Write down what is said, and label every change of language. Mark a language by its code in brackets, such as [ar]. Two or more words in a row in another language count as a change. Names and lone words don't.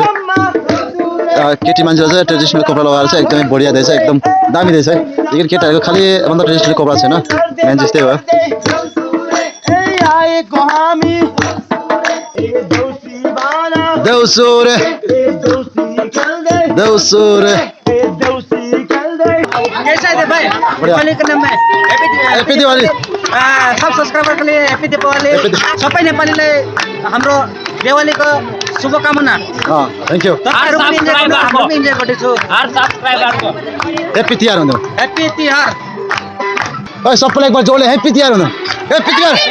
[ne] केटी मान्छेले चाहिँ ट्रेडिसनल कपडा लगाएर चाहिँ एकदमै बढिया रहेछ एकदम दामी रहेछ है। लेकिन केटाहरूको खालि मतलब ट्रेडिसनल कपडा छैन मेन त्यस्तै हो। देउसुरे [hi] कैसा है भाई दिवाली का नाम है हैप्पी दिवाली। [ne] सब सब्सक्राइबरले ह्याप्पी दिवाली सबै नेपालीलाई हाम्रो दिवालीको शुभकामना [en] thank you [ne] इन्जोय गर्दैछु ह्याप्पी तिहार हुनु ह्याप्पी तिहार ओइ सबैलाई एकबार जोडले ह्याप्पी तिहार हुनु ह्याप्पी तिहार